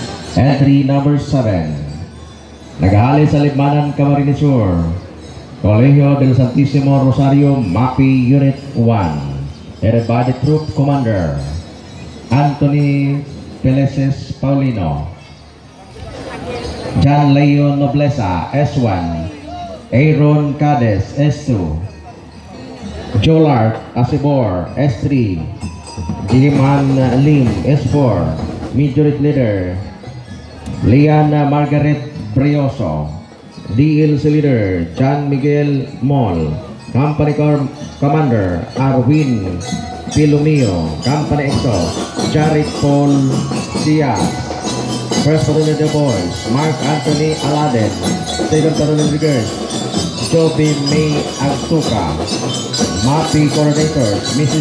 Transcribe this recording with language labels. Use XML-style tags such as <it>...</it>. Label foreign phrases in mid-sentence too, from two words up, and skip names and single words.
<en>Entry number 7.</en> <tl>Naghahali sa Libmanan, Camarines Sur, Colegio del Santísimo Rosario, MAPI Unit 1.</tl> <en>Headed by the Troop Commander Anthony Peleses Paulino, John Leo Noblesa, S1, Aaron Cades, S2, Jolart Asibor, S3, Jiman Lim, S4, Majority Leader Liana Margaret Brioso, DLC Leader John Miguel Mol, Company Commander Arwin Pilumio, Company Exhaust Jarik Paul Diaz, First Battalion of the Boys Mark Anthony Aladen, Second Battalion Brigade Joby May Agtuca, MAPI Coordinators Mrs.</en>